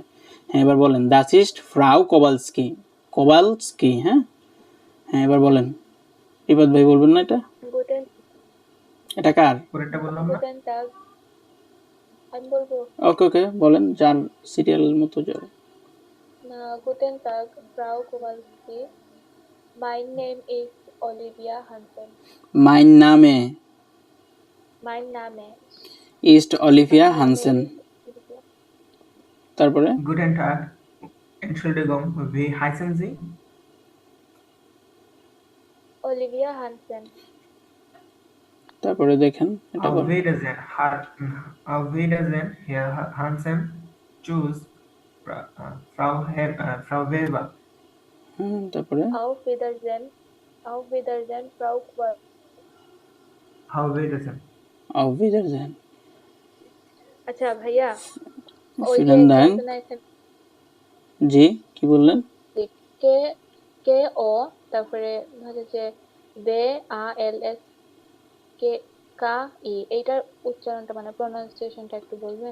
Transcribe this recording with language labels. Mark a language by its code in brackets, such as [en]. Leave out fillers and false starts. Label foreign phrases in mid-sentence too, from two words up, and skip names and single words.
[bn] হ্যাঁ, এবার বলেন [de] das ist Frau Kowalski. [bn] কবালস্কি, হ্যাঁ হ্যাঁ, এবার বলেন। বিপদ ভাই বলবেন না এটা? [de] Guten, [bn] এটা কার? পরেরটা বললাম না? [de] guten Tag. [bn] আমি বলবো। ওকে ওকে, বলেন, যার সিরিয়াল মতো যাবে। [de] Guten Tag, Frau Kowalski. [en] My name is Olivia Hansen. [de] Mein Name Mein Name. ist Olivia Mein Name হানসেন। ist Olivia. [bn] তারপরে [de] Guten Tag, Entschuldigung, wie heißen Sie? Olivia Hansen. [bn] তারপরে দেখেন এটা [de] Auf [bn] বলেন। [de] Wiedersehen, auf Wiedersehen, Herr Hansen. Tschüss, Frau Weber. [bn] হ্যাঁ, তারপরে [de] Auf Wiedersehen. Auf Wiedersehen, Frau Kowalski. Auf Wiedersehen. auf Wiedersehen। [bn] আচ্ছা ভাইয়া, ওই যে [de] Vielen Dank। [bn] আছে না এখানে জি, কি বললেন? কে কে ও তারপরে হচ্ছে বে আ এল এস কে কা ই, এইটার উচ্চারণটা মানে প্রনাউন্সিয়েশনটা একটু বলবেন?